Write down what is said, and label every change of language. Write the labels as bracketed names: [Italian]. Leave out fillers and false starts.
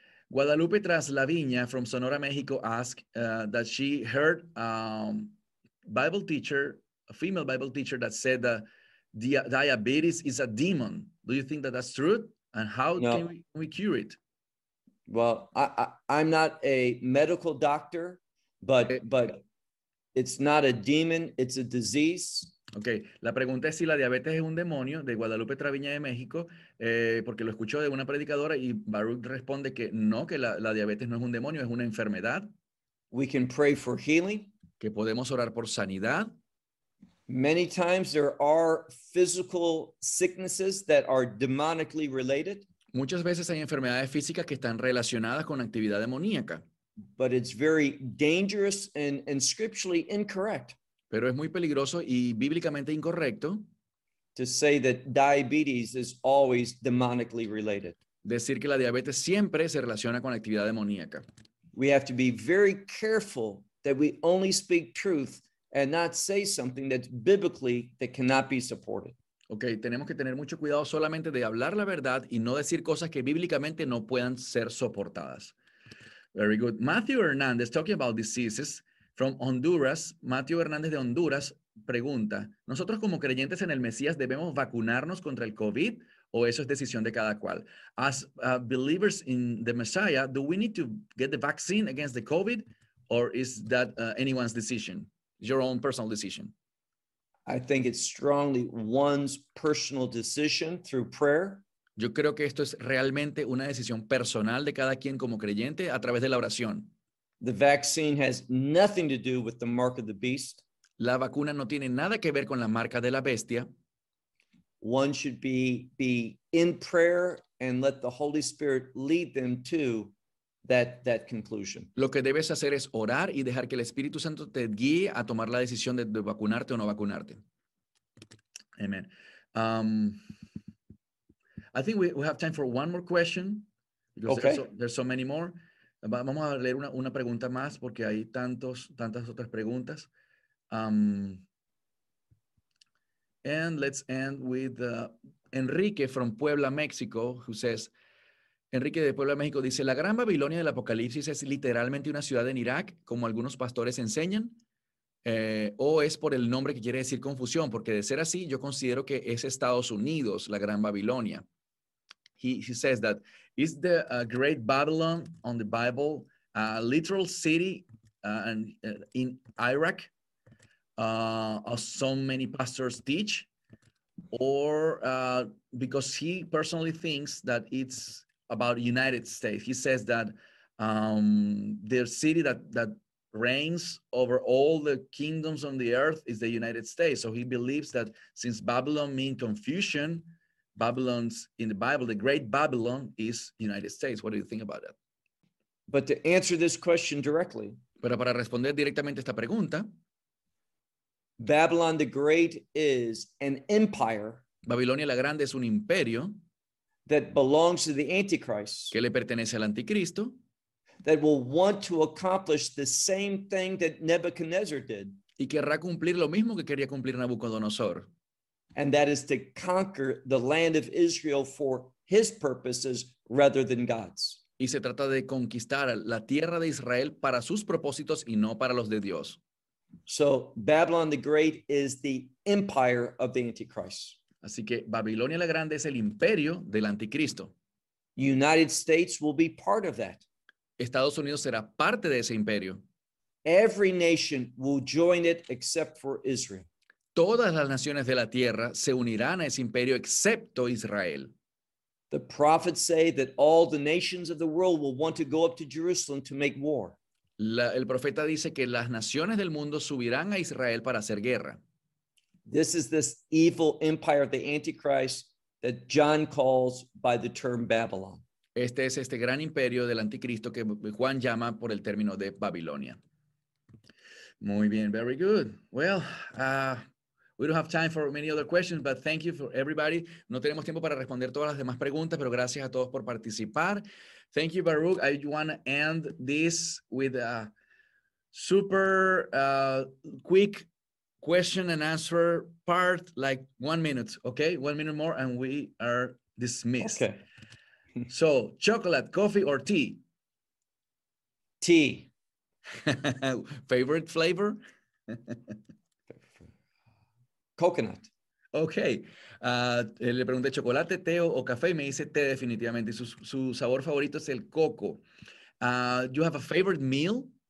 [English] Guadalupe Traslaviña from Sonora, Mexico asked that she heard a Bible teacher, a female Bible teacher that said that diabetes is a demon. Do you think that that's true? And how can we cure it? Well, I'm not a medical doctor, but it's not a demon, it's a disease. [Spanish] Okay, la pregunta es si la diabetes es un demonio, de Guadalupe Traviña de México, porque lo escuchó de una predicadora y Baruch responde que no, que la diabetes no es un demonio, es una enfermedad. [English] We can pray for healing. [Spanish] Que podemos orar por sanidad. [English] Many times there are physical sicknesses that are demonically related. [Spanish] Muchas veces hay enfermedades físicas que están relacionadas con actividad demoníaca. [English] But it's very dangerous and scripturally incorrect. [Spanish] Pero es muy peligroso y bíblicamente incorrecto. [English] To say that diabetes is always demonically related. [Spanish] Decir que la diabetes siempre se relaciona con la actividad demoníaca. [English] We have to be very careful that we only speak truth and not say something that's biblically that cannot be supported. [Spanish] Okay, tenemos que tener mucho cuidado solamente de hablar la verdad y no decir cosas que bíblicamente no puedan ser soportadas. [English] Very good. Matthew Hernandez, talking about diseases from Honduras. [Spanish] Matthew Hernandez de Honduras pregunta, ¿nosotros como creyentes en el Mesías debemos vacunarnos contra el COVID o eso es decisión de cada cual? [English] As believers in the Messiah, do we need to get the vaccine against the COVID or is that anyone's decision, your own personal decision? I think it's strongly one's personal decision through prayer. [Spanish] Yo creo que esto es realmente una decisión personal de cada quien como creyente a través de la oración. [English] The vaccine has nothing to do with the mark of the beast. [Spanish] La vacuna no tiene nada que ver con la marca de la bestia. [English] One should be in prayer and let the Holy Spirit lead them to that conclusion. [Spanish] Lo que debes hacer es orar y dejar que el Espíritu Santo te guíe a tomar la decisión de vacunarte o no vacunarte. [English] Amen. I think we have time for one more question. Because okay. There's so many more. [Spanish] Vamos a leer una pregunta más porque hay tantas otras preguntas. [English] And let's end with Enrique from Puebla, Mexico, who says, [Spanish] Enrique de Puebla, México dice, ¿la gran Babilonia del Apocalipsis es literalmente una ciudad en Irak, como algunos pastores enseñan? ¿O es por el nombre que quiere decir confusión? Porque de ser así, yo considero que es Estados Unidos, la gran Babilonia. [English] He says that, is the Great Babylon on the Bible a literal city in Iraq? so many pastors teach, or because he personally thinks that it's about United States. He says that the city that reigns over all the kingdoms on the earth is the United States. So he believes that since Babylon means confusion, Babylon's in the Bible, the great Babylon is United States. What do you think about that? But to answer this question directly, [Spanish] pero para responder directamente esta pregunta, [English] Babylon the Great is an empire. [Spanish] Babilonia la Grande es un imperio [English] that belongs to the Antichrist. [Spanish] Que le pertenece al Anticristo. [English] That will want to accomplish the same thing that Nebuchadnezzar did. [Spanish] Y querrá cumplir lo mismo que quería cumplir Nabucodonosor. [English] And that is to conquer the land of Israel for his purposes rather than God's. [Spanish] Y se trata de conquistar la tierra de Israel para sus propósitos y no para los de Dios. [English] So Babylon the Great is the empire of the Antichrist. [Spanish] Así que Babilonia la Grande es el imperio del Anticristo. [English] United States will be part of that. [Spanish] Estados Unidos será parte de ese imperio. [English] Every nation will join it except for Israel. [Spanish] Todas las naciones de la tierra se unirán a ese imperio excepto Israel. [English] The prophets say that all the nations of the world will want to go up to Jerusalem to make war. [Spanish] El profeta dice que las naciones del mundo subirán a Israel para hacer guerra. [English] This is this evil empire of the Antichrist that John calls by the term Babylon. [Spanish] Este es este gran imperio del anticristo que Juan llama por el término de Babilonia. Muy bien, [English] very good. Well, we don't have time for many other questions, but thank you for everybody. [Spanish] No tenemos tiempo para responder todas las demás preguntas, pero gracias a todos por participar. [English] Thank you, Baruch. I want to end this with a super quick question and answer part, like 1 minute, okay? 1 minute more and we are dismissed. Okay. So, chocolate, coffee, or tea? Tea. Favorite flavor? Coconut. [Spanish] Okay. Le pregunté chocolate, té o café y me dice té definitivamente. Su sabor favorito es el coco. [English] You have a favorite meal?